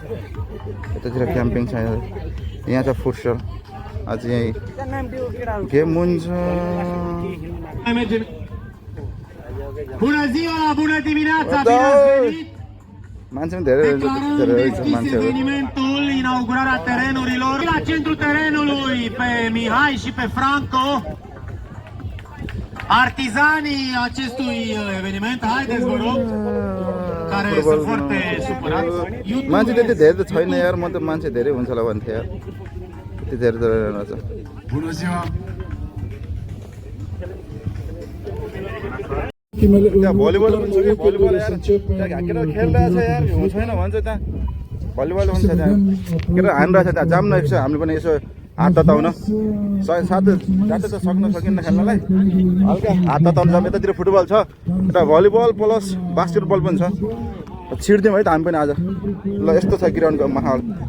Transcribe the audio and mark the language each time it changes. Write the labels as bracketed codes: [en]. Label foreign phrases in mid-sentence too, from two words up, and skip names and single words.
[ne] यतातिर क्याम्पिङ छ यहाँ छ फुटसल अझ यहीँ गेम हुन्छ मान्छे पनि धेरै मान्छेहरू [ro] inaugurarea terenurilor la centrul terenului pe Mihai și pe Franco, artizanii acestui eveniment. Haideți, vă rog, care sunt foarte supărați. [ne] मान्छे त्यति धेरै त छैन यार म त मान्छे धेरै हुन्छ होला भन्थेँ यार त्यति धेरै त रहेछ [ro] Bună ziua! [ne] त्यहाँ भलिबल पनि छ कि भलिबल यार त्यहाँ केटा खेलिरहेछ यार छैन भन्छ त्यहाँ भलिबल हुन्छ त्यहाँ केटा हानिरहेछ त्यहाँ जाऊँ न यसो हामीले पनि यसो हात तताउन साथै जाँदा त सकिन्न खेल्नलाई हल्का हात तताउनु जाऊँ यतातिर फुटबल छ यता [en] volleyball plus basketball [ne] पनि छ छिर्दिउँ है त हामी पनि आज ल यस्तो छ ग्राउन्डको माहौल